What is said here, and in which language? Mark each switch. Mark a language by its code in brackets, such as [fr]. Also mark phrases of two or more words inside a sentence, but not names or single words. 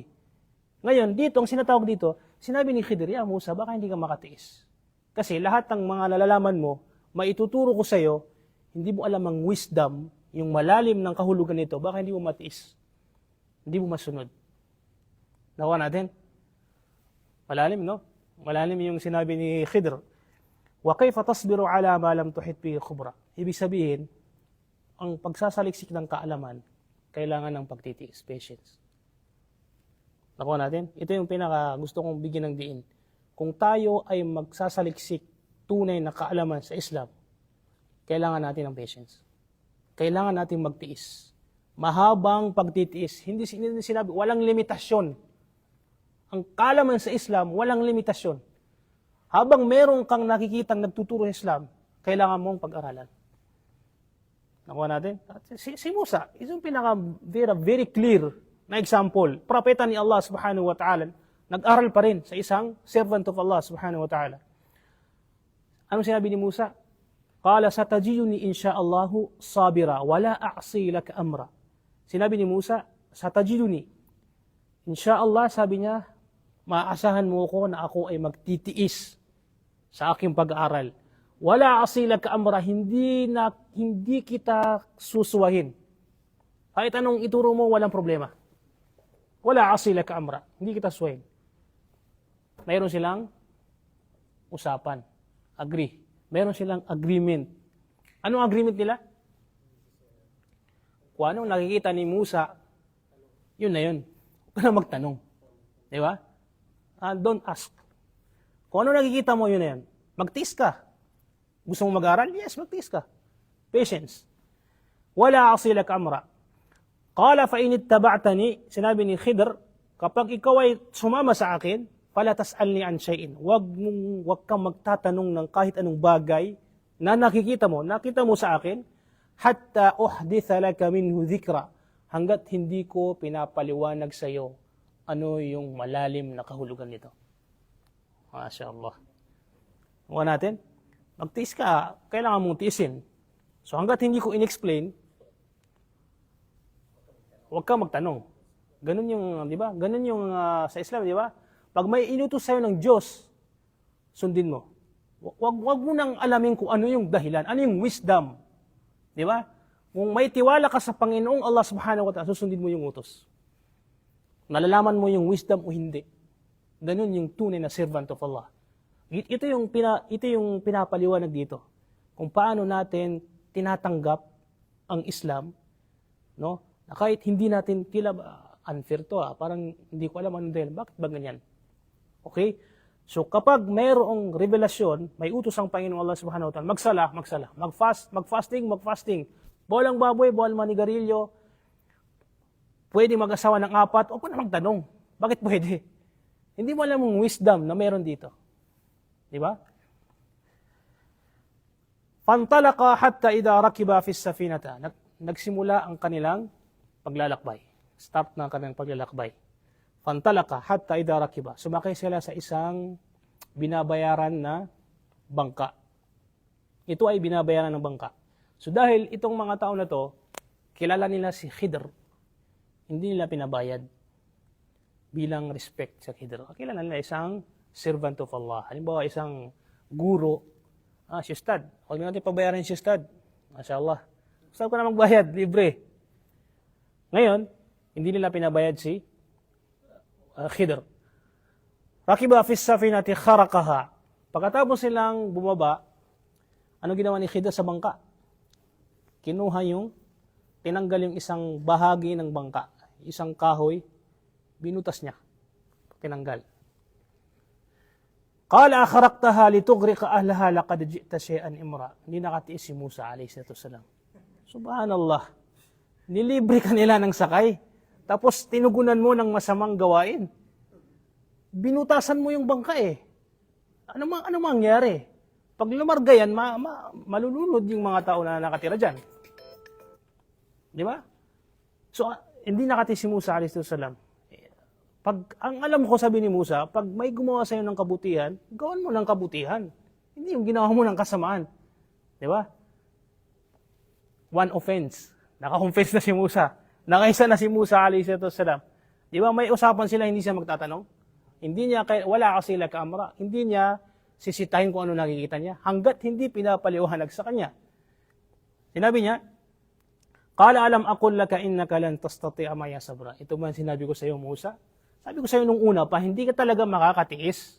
[tl] Ngayon, dito, ang sinatawag dito, sinabi ni Khidr, ya Musa, baka hindi ka makatiis. Kasi lahat ng mga nalalaman mo, maituturo ko sa iyo, hindi mo alam ang wisdom, yung malalim ng kahulugan nito, baka hindi mo matiis. Hindi mo masunod. Nakuha natin? Malalim, no? Malalim yung sinabi ni Khidr. [ar] وكيف تصبر على ما لم تحط به خبرا. [tl] Ibig sabihin, ang pagsasaliksik ng kaalaman, kailangan ng pagtitiis, patience. Nakuha natin? Ito yung pinaka gusto kong bigyan ng diin. Kung tayo ay magsasaliksik tunay na kaalaman sa Islam, kailangan natin ng patience. Kailangan natin magtiis. Mahabang pagtitiis. Hindi sinabi, walang limitasyon. Ang kaalaman sa Islam, walang limitasyon. Habang meron kang nakikitang nagtuturo sa Islam, kailangan mong pag-aralan. Nakuha natin? Si Musa, isang [en] very clear [tl] na example. Propeta ni Allah [ar] سبحانه وتعالى, [tl] nag-aral pa rin sa isang [en] servant of Allah [ar] سبحانه وتعالى. [tl] Ano sinabi ni Musa? [ar] قال ستجدني إن شاء الله صابرا ولا أعصي لك أمرا. [tl] Sinabi ni Musa, satajiduni. Insha'Allah, sabi niya, maaasahan mo ko na ako ay magtitiis sa aking pag-aaral. [ar] ولا أعصي لك أمرا, [tl] hindi kita susuwahin. Kahit anong ituro mo, walang problema. [ar] ولا أعصي لك أمرا, [tl] hindi kita suwahin. Mayroon silang usapan. Agree. Meron silang agreement. Anong agreement nila? Kung anong nakikita ni Musa, yun na yun. Huwag ka na magtanong. Di ba? [en] Don't ask. [tl] Kung ano nakikita mo, yun na yun. Magtiis ka. Gusto mo mag-aral? Yes, magtiis ka. Patience. [ar] ولا أعصي لك أمرا. قال فإن اتبعتني, [tl] sinabi ni Khidr, kapag ikaw ay sumama sa akin, [ar] فلا تسألني عن شيء. [tl] Wag kang magtatanong ng kahit anong bagay na nakita mo sa akin, [ar] حتى أحدث لك منه ذكرا, [tl] hanggat hindi ko pinapaliwanag sa iyo ano yung malalim na kahulugan nito. [ar] ما شاء الله. [tl] Huwag natin, magtiis ka, kailangan mong tiisin. So hanggat hindi ko in-explain, huwag kang magtanong. Ganun yung, di ba? Ganun yung sa Islam, di ba? Pag may inutos sa'yo ng Diyos, sundin mo. Huwag mo nang alamin kung ano yung dahilan, ano yung wisdom. Di ba? Kung may tiwala ka sa Panginoong Allah [ar] سبحانه وتعالى, [tl] susundin mo yung utos. Nalalaman mo yung wisdom o hindi. Ganun yung tunay na [en] servant of Allah. [tl] Ito yung pinapaliwanag dito. Kung paano natin tinatanggap ang Islam, no? Na kahit hindi natin tila unfair to, parang hindi ko alam ano dahil. Bakit ba ganyan? Okay? So kapag mayroong revelasyon, may utos ang Panginoong Allah [ar] سبحانه وتعالى, [tl] magsala. Magfasting. Bolang baboy, bolang manigarilyo. Pwede mag-asawa ng 4, o pa na magtanong. Bakit pwede? Hindi mo alam yung wisdom na meron dito. Di ba? [ar] فانطلقا حتى إذا ركبا في السفينة. [tl] Nagsimula ang kanilang paglalakbay. Start na ang kanilang paglalakbay. [ar] فانطلقا حتى إذا ركبا. [tl] Sumakay sila sa isang binabayaran na bangka. Ito ay binabayaran ng bangka. So dahil itong mga tao na to, kilala nila si Khidr, hindi nila pinabayad bilang respect sa Khidr. Kilala nila isang [en] servant of Allah. [tl] Halimbawa, isang guro, si Ustad. Huwag natin pabayaran si Ustad. [ar] ما شاء الله. [tl] Gusto ko na magbayad, libre. Ngayon, hindi nila pinabayad si Khidr. [ar] ركبا في السفينة خرقها. [tl] Pagkatapos silang bumaba, ano ginawa ni Khidr sa bangka? Kinuha tinanggal yung isang bahagi ng bangka, isang kahoy, binutas niya. Tinanggal. [ar] قال أخرقتها لتغرق أهلها لقد جئت شيئا إمرا. [tl] Hindi nakatiis si Musa [ar] عليه السلام. [tl] Subhanallah. Nilibre ka nila ng sakay. Tapos tinugunan mo ng masamang gawain. Binutasan mo yung bangka eh. Ano mangyari? Pag lumarga yan, malulunod yung mga tao na nakatira dyan. Di ba? So, hindi nakatiis si Musa [ar] عليه السلام. [tl] Ang alam ko, sabi ni Musa, pag may gumawa sa'yo ng kabutihan, gawan mo ng kabutihan. Hindi yung ginawa mo ng kasamaan. Di ba? [en] One offense. [tl] Naka-confess na si Musa. Nakaisa na si Musa [ar] عليه السلام. [tl] Di ba? May usapan sila, hindi siya magtatanong. Hindi niya, wala kasi sila kamera. Hindi niya sisitahin kung ano nakikita niya. Hanggat hindi pinapaliwanag sa kanya. Sinabi niya, [ar] قال ألم أقل لك إنك لن تستطيع معي صبرا. [tl] Ito man sinabi ko sa iyo, Musa. Sabi ko sa iyo nung una pa, hindi ka talaga makakatiis.